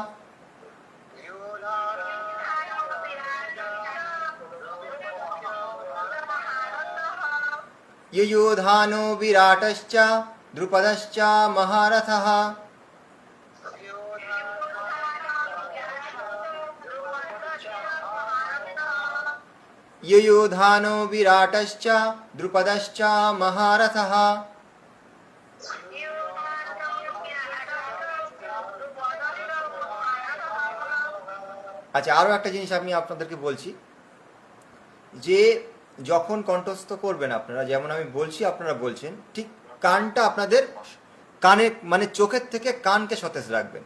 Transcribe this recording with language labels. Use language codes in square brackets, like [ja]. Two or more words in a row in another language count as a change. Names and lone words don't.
[sa] ययुधानो विराटश्च द्रुपदश्च महारथः ययुधानो विराटश्च द्रुपदश्च महारथः। [bn] আচ্ছা, আরও একটা জিনিস আমি আপনাদেরকে বলছি, যে যখন কণ্ঠস্থ করবেন আপনারা, যেমন আমি বলছি আপনারা বলছেন, ঠিক কানটা আপনাদের কানে মানে চোখের থেকে কানকে সতেজ রাখবেন।